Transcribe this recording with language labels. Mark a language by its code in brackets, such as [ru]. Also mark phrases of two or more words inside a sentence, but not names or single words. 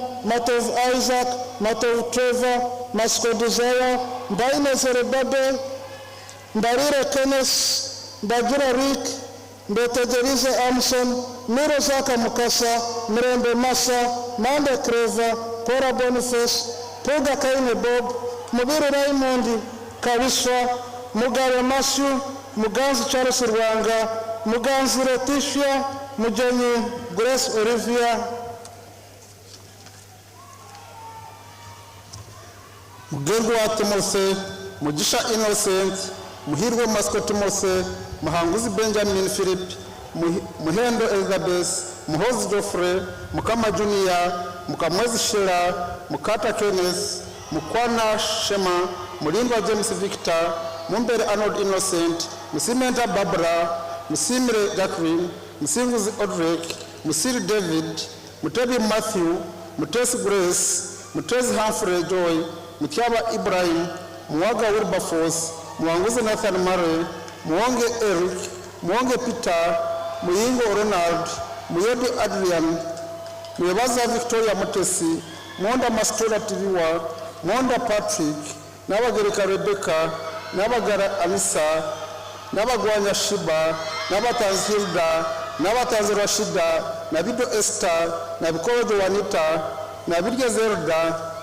[en] Matov Isaac, Matov Trevor, Masco Desire, Daina Zerebabe, Barira Kenneth, Bagira Rick, Betegerize Amson, Miro Zaka Mukasa, Mirembe Massa, Manda Creva, Cora Boniface, Poga Kaine Bob, Mubiru Raymond, Kawiswa, Mugabe Matthew, Muganzi Charles Rwanga, Muganzi Leticia, Mujenyi Grace Olivia, Mugerwa Timothy, Mugisha Innocent, Muhirwe Masco Timothy, Muhanguzi Benjamin Philip, Muhendo Elizabeth, Muhozi Geoffrey, Mukama Junior, Mukamwezi Sheila, Mukata Kenneth, Mukwana Shema, Mulindwa James Victor, Mumbere Arnold Innocent, Musimenta Barbara, Musimre Jacqueline, Musinguzi Odrick, Musiri David, Mutebi Matthew, Mutesi Grace, Mutesi Humphrey Joy, Mutyaba Ibrahim, Muwaga Wilberforce, Muwanguzi Nathan Murray, Muwonge Eric, Muwonge Peter, Muyingo Ronald, Muyodi Adrian, Muyebaza Victoria Mutesi, Mwonda Mastora Tiriwa, Mwonda Patrick, Nabagereka Rebecca, Nabagara Anissa, Nabagwanya Shiba, Nabatanzi Hilda, Nabatanzi Rashida, Nabido Esther, Nabikowe Juanita, Nabirya Zelda,